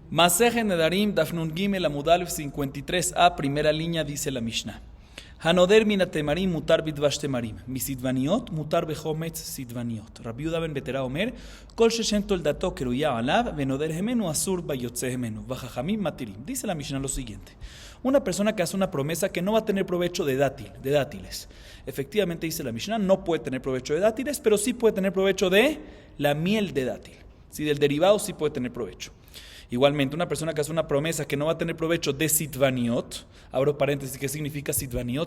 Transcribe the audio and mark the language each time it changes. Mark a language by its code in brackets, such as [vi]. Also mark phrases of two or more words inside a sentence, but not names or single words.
[es] Maseje Nedarim, Dafnun Gimel, Amudalef 53a, primera línea, dice la Mishnah. [he] הנודר מן התמרים מותר בדבש תמרים. מסתווניות מותר בחומץ סתווניות. רבי יהודה בן בתירה אומר, כל ששם תולדתו קרויה עליו, ונודר הימנו אסור ביוצא הימנו. וחכמים מתירים. [es] Dice la Mishnah lo siguiente. Una persona que hace una promesa que no va a tener provecho de dátiles. Efectivamente, dice la Mishnah, no puede tener provecho de dátiles, pero sí puede tener provecho de la miel de dátil. Sí, del derivado sí puede tener provecho. Igualmente, una persona que hace una promesa que no va a tener provecho de sitvaniot, abro paréntesis, ¿qué significa sitvaniot?